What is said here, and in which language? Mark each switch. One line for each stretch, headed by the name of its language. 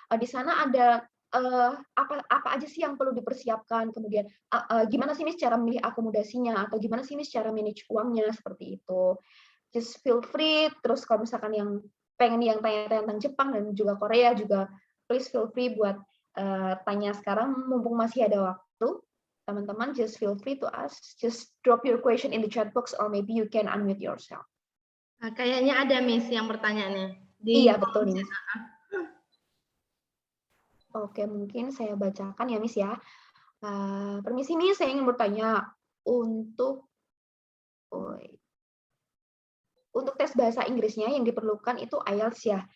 Indonesian: Di sana ada apa aja sih yang perlu dipersiapkan, kemudian gimana sih Miss cara memilih akomodasinya, atau gimana sih Miss cara manage uangnya, seperti itu.
English: Just feel free.
Indonesian: Terus kalau misalkan yang pengen yang tanya-tanya tentang Jepang dan juga Korea juga,
English: please feel free
Indonesian: buat tanya sekarang mumpung masih ada waktu. Teman-teman
English: just feel free to ask, just drop your question in the chat box or maybe you can unmute yourself.
Indonesian: Kayaknya ada Miss yang bertanya nih. Iya betul nih Miss. Oke, mungkin saya bacakan ya, Miss ya. Permisi, Miss, saya ingin bertanya untuk tes bahasa Inggrisnya yang diperlukan itu IELTS ya.